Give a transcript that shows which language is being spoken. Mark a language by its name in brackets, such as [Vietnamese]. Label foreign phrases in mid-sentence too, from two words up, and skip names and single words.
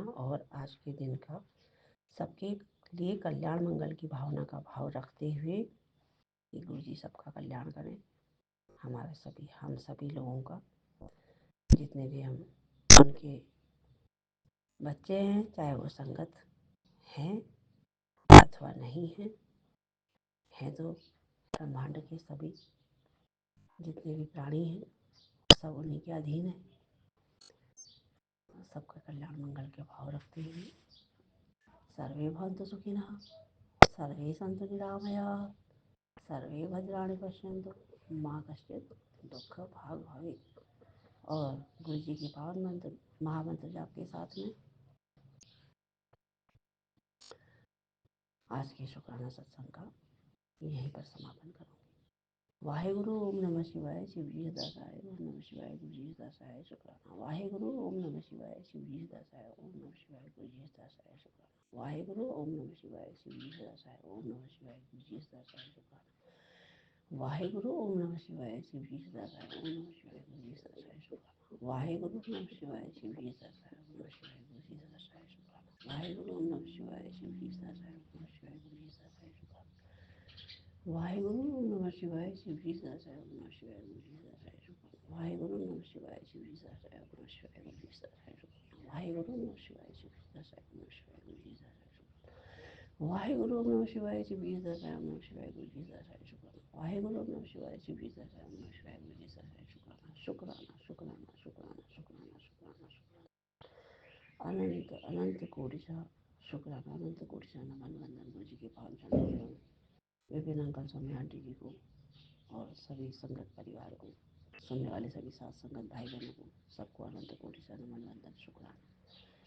[Hindi] और आज के दिन का सबके लिए कल्याण मंगल की भावना का भाव रखते हुए कि गुरु जी सबका कल्याण करें, हमारे सभी, हम सभी लोगों का, जितने भी हम उनके बच्चे हैं, चाहे वो संगत हैं अथवा नहीं हैं, हैं तो ब्रह्मांड के सभी जितने भी प्राणी हैं सब उन्हीं के अधीन है। सबका कल्याण मंगल के भाव रखते हुए [Sanskrit] सर्वे भवन्तु सुखिनः, सर्वे सन्तु निरामयाः, सर्वे भद्राणि पश्यन्तु माँ कश्चित् दुःख भाग भवेत्। [Hindi] और गुरु जी के पावन मंत्र महामंत्र जाप के साथ में आज के शुक्राना सत्संग का यहीं पर समापन करूँगी। वाहेगुरु ओम नमः शिवाय, शिव जी दासाय ओम नमः शिवाय, गुरु जी दासाय शुक्राना। वाहेगुरु ओम नमः शिवाय, शिव जी दासाय ओम नमः शिवाय, गुरु जी दासाय शुक्राना। वाहेगुरु ओम नमः शिवाय, शिव जी दासाय ओम नमः शिवाय, गुरु जी दासाय शुक्राना। वाहेगुरु ओम नमः शिवाय, शिव जी दासाय ओम नमः शिवाय, गुरु जी दासाय शुक्राना। वाहेगुरु ओम नमः शिवाय, शिव जी दासाय ओम नमः शिवाय, गुरु जी दासाय शुक्राना। वाहेगुरु ओम नमः शिवाय, शिव जी दासाय ओम नमः शिवाय, गुरु जी दासाय शुक्राना। वाहेगुरु ओम नमः शिवाय, शिव जी दासाय ओम नमः शिवाय, गुरु जी दासाय शुक्राना। वाहेगुरु ओम नमः शिवाय, शिव जी दासाय ओम नमः शिवाय, गुरु जी दासाय शुक्राना। वाहेगुरु ओम नमः शिवाय, शिव जी दासाय ओम नमः शिवाय, गुरु जी दासाय शुक्राना। वाहेगुरु ओम नमः शिवाय, शिव जी दासाय ओम नमः शिवाय, गुरु जी दासाय शुक्राना। वाहेगुरु ओम नमः शिवाय, शिव जी दासाय ओम नमः शिवाय, गुरु जी दासाय शुक्राना। शुक्राना शुक्राना शुक्राना शुक्राना शुक्राना शुक्राना। अनंत अनंत कोटि सा शुक्राना, अनंत कोटि सा नमन वंदन गुरु जी के पावन चरण कमलों में विपिन अंकल स्वामी आंटी जी को और सभी संगत परिवार को, सुनने वाले सभी साथ संगत भाई बहनों को, सबको अनंत कोटि सा नमन वंदन शुक्राना।